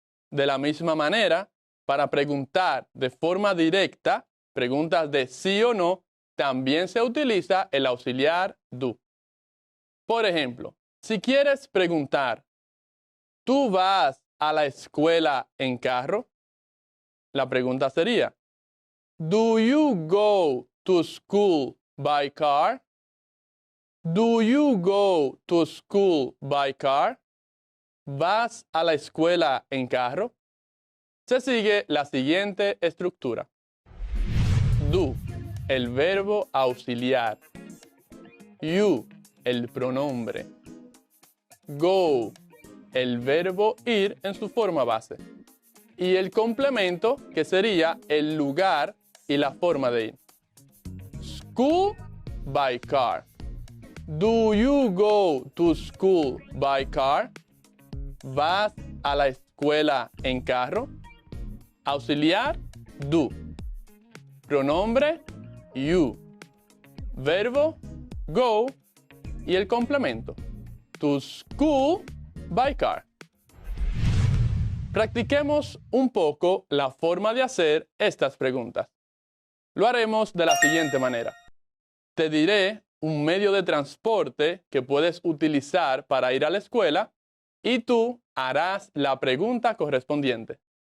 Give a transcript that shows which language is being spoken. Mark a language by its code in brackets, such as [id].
[es] De la misma manera, para preguntar de forma directa, preguntas de sí o no, también se utiliza el auxiliar do. Por ejemplo, si quieres preguntar, ¿tú vas a la escuela en carro? La pregunta sería, [en] ¿Do you go to school by car? Do you go to school by car? [es] ¿Vas a la escuela en carro? Se sigue la siguiente estructura. Do, el verbo auxiliar. You, el pronombre. Go, el verbo ir en su forma base. Y el complemento, que sería el lugar y la forma de ir. [en] School by car. Do you go to school by car? [es] ¿Vas a la escuela en carro? Auxiliar, do. Pronombre, you. Verbo, go. Y el complemento, [en] to school by car. [es] Practiquemos un poco la forma de hacer estas preguntas. Lo haremos de la siguiente manera. Te diré un medio de transporte que puedes utilizar para ir a la escuela y tú harás la pregunta correspondiente.